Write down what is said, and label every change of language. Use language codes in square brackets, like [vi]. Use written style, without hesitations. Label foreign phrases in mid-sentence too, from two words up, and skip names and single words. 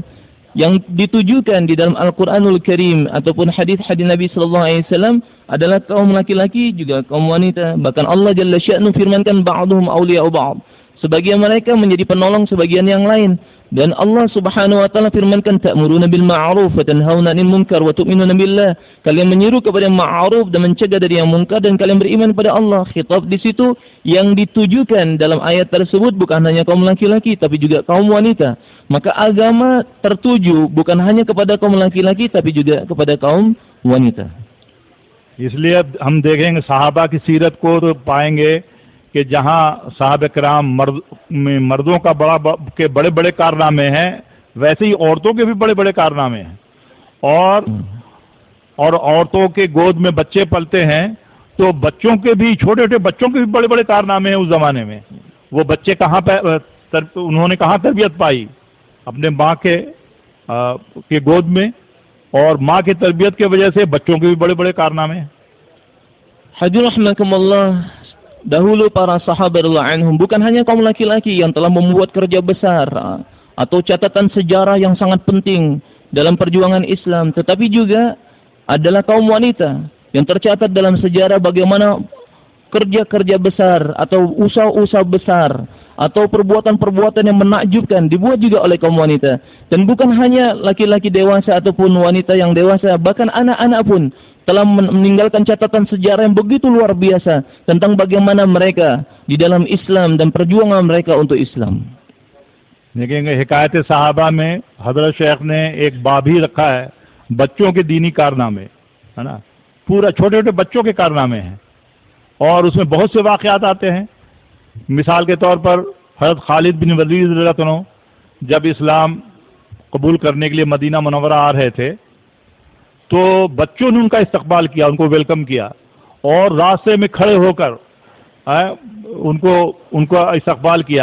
[id] Yang ditujukan di dalam Al-Quranul Karim ataupun hadis-hadis Nabi SAW adalah kaum laki-laki juga kaum wanita. Bahkan Allah [ar] جل شأنه [id] firmankan [ar] بعضهم أولياء بعض, [id] sebagian mereka menjadi penolong sebagian yang lain. Dan Allah [ar] سبحانه وتعالى [id] firmankan [ar] تأمرون بالمعروف وتنهون عن المنكر وتؤمنون بالله. [id] Kalian menyeru kepada ma'ruf dan mencegah dari yang munkar, dan kalian beriman kepada Allah. Khitab di situ yang ditujukan dalam ayat tersebut bukan hanya kaum laki-laki tapi juga kaum wanita. Maka agama tertuju bukan hanya kepada kaum laki-laki tapi juga kepada kaum wanita. [ur] اس لیے ہم دیکھیں گے صحابہ کی سیرت کو تو پائیں گے کہ جہاں صاحب کرام مردوں کا بڑے بڑے کارنامے ہیں، ویسے ہی عورتوں کے بھی بڑے بڑے کارنامے ہیں، اور عورتوں کے گود میں بچے پلتے ہیں تو بچوں کے بھی، چھوٹے چھوٹے بچوں کے بھی بڑے بڑے کارنامے ہیں اس زمانے میں. وہ بچے کہاں انہوں نے کہاں تربیت پائی، اپنے ماں کے گود میں، اور ماں کی تربیت کی وجہ سے بچوں کے بھی بڑے بڑے کارنامے ہیں. [id] Hadirin rahimakumullah, dahulu para sahabat [ar] رضي الله عنهم [id] bukan hanya kaum laki-laki yang telah membuat kerja besar atau catatan sejarah yang sangat penting dalam perjuangan Islam, tetapi juga adalah kaum wanita yang tercatat dalam sejarah bagaimana kerja-kerja besar atau usaha-usaha besar atau perbuatan-perbuatan yang menakjubkan dibuat juga oleh kaum wanita. Dan bukan hanya laki-laki dewasa ataupun wanita yang dewasa, bahkan anak-anak pun telah meninggalkan catatan sejarah yang begitu luar biasa tentang bagaimana mereka di dalam Islam dan perjuangan mereka untuk Islam. [ur] دیکھیں گے حکایت صحابہ میں حضرت شیخ نے ایک باب ہی رکھا ہے بچوں کے دینی کارنامے، ہے نا، پورا چھوٹے چھوٹے بچوں کے کارنامے ہیں، اور اس میں بہت سے واقعات آتے ہیں. مثال کے طور پر حضرت خالد بن ولید [ar] رضي الله عنه [ur] جب اسلام قبول کرنے کے لیے مدینہ منورہ آ رہے تھے، تو بچوں نے ان کا استقبال کیا، ان کو ویلکم کیا، اور راستے میں کھڑے ہو کر ان کو استقبال کیا.